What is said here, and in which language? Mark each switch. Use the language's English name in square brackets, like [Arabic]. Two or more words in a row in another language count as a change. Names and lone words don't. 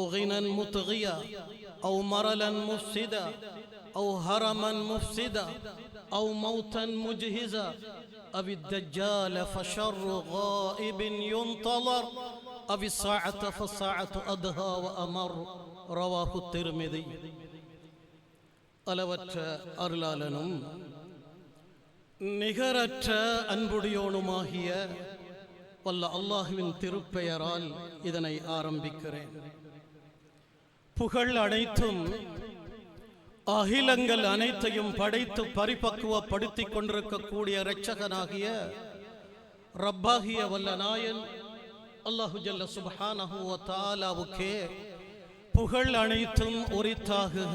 [Arabic] غنى مطغيا أو مرلا مفسدا أو هرما مفسدا أو موتا مجهزا أو الدجال فشر غائب ينتظر أو الساعة فالساعة أدهى وأمر رواه الترمذي [Tamil] அளவற்ற அருளாளனும் நிகரற்ற அன்புடையோனுமாகிய வல்ல அல்லாஹுவின் திருப்பெயரால் இதனை ஆரம்பிக்கிறேன். புகழ் அனைத்தும் அகிலங்கள் அனைத்தையும் படைத்து பரிபக்குவப்படுத்திக் கொண்டிருக்கக்கூடிய இரட்சகனாகிய ரப்பாகிய வல்ல நாயன் அல்லாஹு [Arabic] جل سبحانه وتعالى [Tamil] புகழ் அனைத்தும் உரித்தாகுக.